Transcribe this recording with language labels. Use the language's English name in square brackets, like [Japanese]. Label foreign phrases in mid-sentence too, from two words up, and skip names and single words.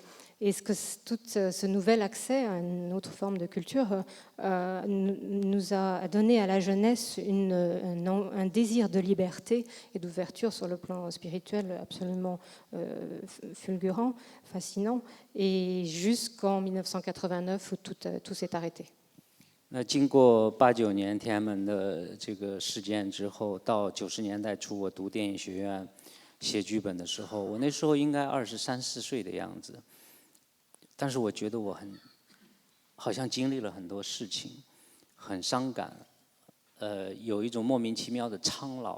[French] Et tout ce nouvel accès à une autre forme de culture nous a donné à la jeunesse un désir de liberté et d'ouverture sur le plan spirituel absolument fulgurant, fascinant, et jusqu'en 1989 où tout s'est arrêté. [Chinese] 那经过89年天安门的这个事件之后，到90年代初，我读电影学院写剧本的时候，我那时候应该23、24岁的样子，但是我觉得我好像经历了很多事情，很伤感，有一种莫名其妙的苍老。